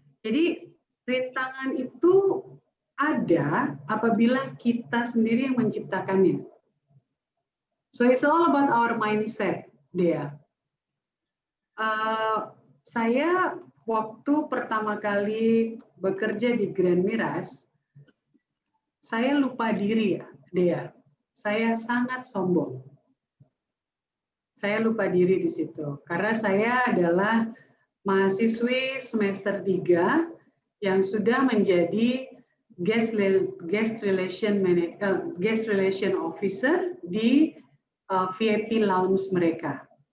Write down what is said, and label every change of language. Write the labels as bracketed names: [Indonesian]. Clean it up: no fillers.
[Indonesian] Jadi rintangan itu ada apabila kita sendiri yang menciptakannya. [English] So it's all about our mindset, Dea. [Indonesian] Saya waktu pertama kali bekerja di Grand Miras, saya lupa diri, ya, Dea. Saya sangat sombong. Saya lupa diri di situ karena saya adalah mahasiswi semester 3 yang sudah menjadi guest relation officer di VIP lounge mereka.